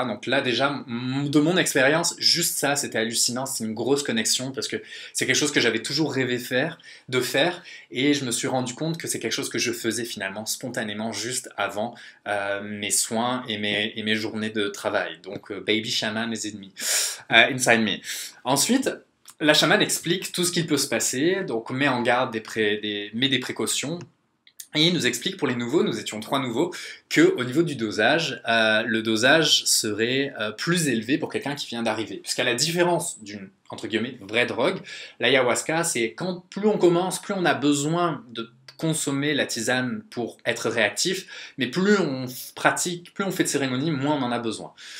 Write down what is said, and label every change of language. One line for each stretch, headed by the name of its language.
French: Donc là déjà, de mon expérience, juste ça, c'était hallucinant, c'est une grosse connexion parce que c'est quelque chose que j'avais toujours rêvé de faire, et je me suis rendu compte que c'est quelque chose que je faisais finalement spontanément juste avant mes soins et mes journées de travail.
English: Donc Baby Shaman is in me, inside me.
French: Ensuite, la chamane explique tout ce qui peut se passer, donc met en garde met des précautions. Et il nous explique pour les nouveaux, nous étions 3 nouveaux, qu'au niveau du dosage, le dosage serait plus élevé pour quelqu'un qui vient d'arriver. Puisqu'à la différence d'une, entre guillemets, vraie drogue, l'ayahuasca, c'est quand plus on commence, plus on a besoin de consommer la tisane pour être réactif, mais plus on pratique, plus on fait de cérémonies, moins on en a besoin.